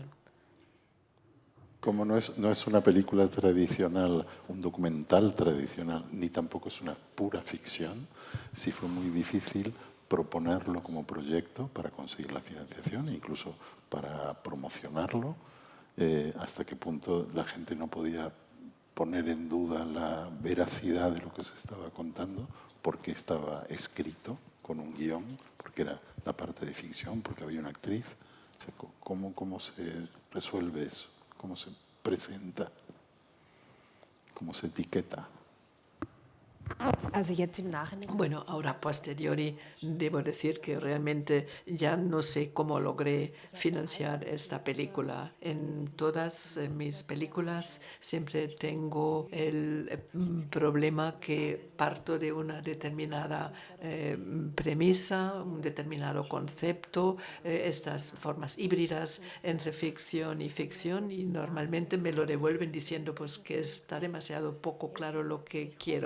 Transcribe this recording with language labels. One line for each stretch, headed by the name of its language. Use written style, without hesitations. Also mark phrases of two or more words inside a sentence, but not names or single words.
Spanish: Como no es una película tradicional, un documental tradicional, ni tampoco es una pura ficción, sí fue muy difícil proponerlo como proyecto para conseguir la financiación e incluso para promocionarlo, hasta qué punto la gente no podía poner en duda la veracidad de lo que se estaba contando, porque estaba escrito con un guión, porque era la parte de ficción, porque había una actriz. O sea, ¿cómo se resuelve eso? ¿Cómo se presenta? ¿Cómo se etiqueta?
German: Also jetzt im Nachhinein.
Spanish: Bueno, ahora
Latin: a posteriori
Spanish: debo decir que realmente ya no sé cómo logré financiar esta película. En todas mis películas siempre tengo el problema que parto de una determinada premisa, un determinado concepto, estas formas híbridas entre ficción y normalmente me lo devuelven diciendo pues que está demasiado poco claro lo que quiero.